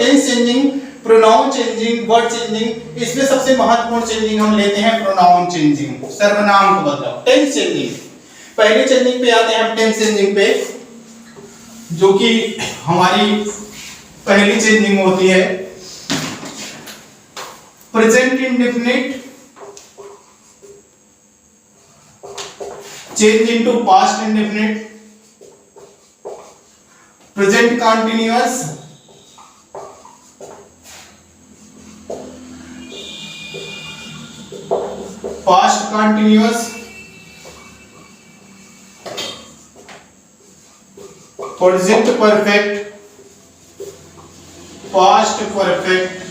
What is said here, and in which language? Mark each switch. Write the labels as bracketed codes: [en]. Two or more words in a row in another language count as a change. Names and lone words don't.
[en] tense changing, pronoun changing, word changing, [hi] इसमें सबसे महत्वपूर्ण चेंजिंग हम लेते हैं [en] pronoun changing, [hi] सर्वनाम का बदलाव। [en] tense changing, [hi] पहली चेंजिंग पे आते हैं हम [en] tense changing [hi] पे, जो कि हमारी पहली चेंजिंग होती है [en] present indefinite change into past indefinite, present continuous, past continuous, present perfect, past perfect,